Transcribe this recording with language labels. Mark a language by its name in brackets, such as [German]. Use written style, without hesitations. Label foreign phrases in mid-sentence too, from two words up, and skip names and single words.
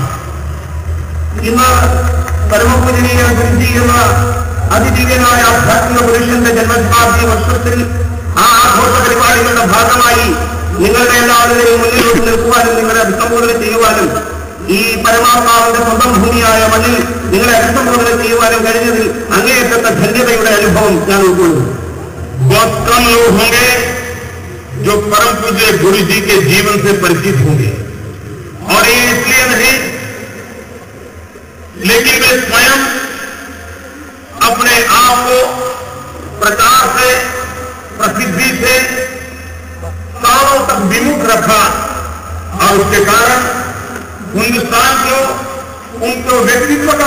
[Hindi] इतना परम पूजनीय गुरु जी [Malayalam] അതിദിവ്യനായ ആധ്യാത്മിക പുരുഷന്റെ ജന്മശതാബ്ദി വർഷത്തിൽ ആ ആഘോഷ പരിപാടികളുടെ ഭാഗമായി നിങ്ങളുടെ എല്ലാവരുടെയും മുന്നിലോട്ട് നിൽക്കുവാനും നിങ്ങളെ അഭിസംബോധന ചെയ്യുവാനും ഈ പരമാത്മാവിന്റെ സ്വന്തം ഭൂമിയായ മണ്ണിൽ നിങ്ങളെ അഭിസംബോധന ചെയ്യുവാനും കഴിഞ്ഞതിൽ അങ്ങേയറ്റത്തെ ധന്യതയുടെ അനുഭവം ഞാൻ ഉൾക്കൊള്ളുന്നു. [Hindi] बहुत कम लोग होंगे जो परम पूज्य गुरु जी के जीवन से परिचित होंगे, और ये इसलिए नहीं लेकिन वे स्वयं अपने आप को प्रचार से, प्रसिद्धि से सालों तक विमुख रखा और उसके कारण हिंदुस्तान को उनके व्यक्तित्व का